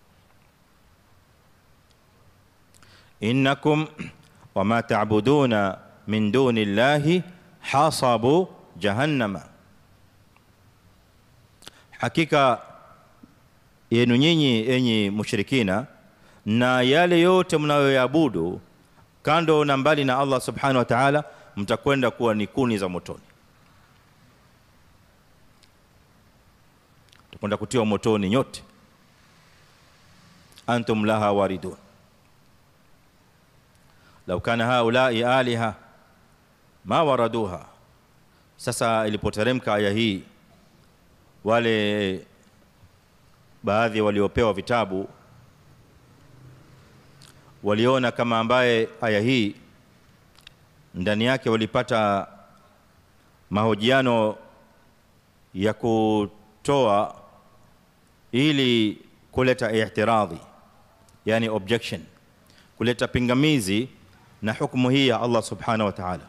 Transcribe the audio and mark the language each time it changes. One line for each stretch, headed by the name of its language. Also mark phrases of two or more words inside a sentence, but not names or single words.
Arabic: إنكم وما تعبدون من دون الله حصب جهنم,
Swahili: hakika yenu nyinyi enyi mushrikina na yale yote mnayoyaabudu kando na mbali na Allah
Arabic: سبحانه وتعالى,
Swahili: mtakwenda kuwa ni kuni za motoni, mtakwenda kutiwa motoni nyote.
Arabic: أنتم لها واردون لو كان هؤلاء آلهة ما وردوها.
Swahili: Sasa ilipoteremka aya hii, wale baadhi waliopewa vitabu waliona kama ambaye aya hii ndani yake walipata mahojiano ya kutoa ili kuleta i'tiradhi, yani objection, kuleta pingamizi na hukumu hii ya Allah
Arabic: سبحانه وتعالى.